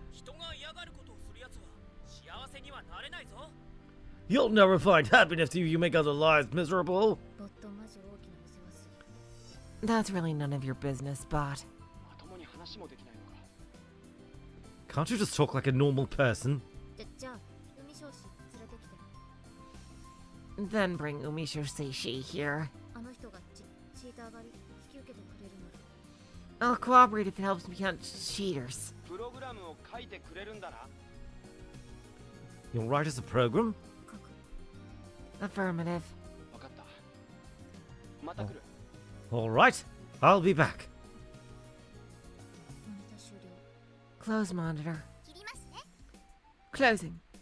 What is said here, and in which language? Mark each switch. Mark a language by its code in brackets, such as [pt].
[ja] 人が嫌がることをするやつは幸せにはなれないぞ。 [en] You'll never find happiness if you make other lives miserable. [ja] ボットマジ大きなお世話する。 [en] That's really none of your business, bot. [ja] まともに話もできないのか。 [en] Can't you just talk like a normal person? [ja] じゃあ海少子連れてきて。 [en] Then bring Umisho Seishi here. [ja] あの人がチーター狩り引き受けてくれるので。 [en] I'll cooperate if it helps me hunt cheaters. [ja] プログラムを書いてくれるんだな。 [en] You'll write us a program? [ja] 書く。 [en] Affirmative. [ja] 分かった。また来る。 [en] Alright, I'll be back. [ja] モニター終了。 [en] Close monitor. [ja] 切りますね。 [en] Closing.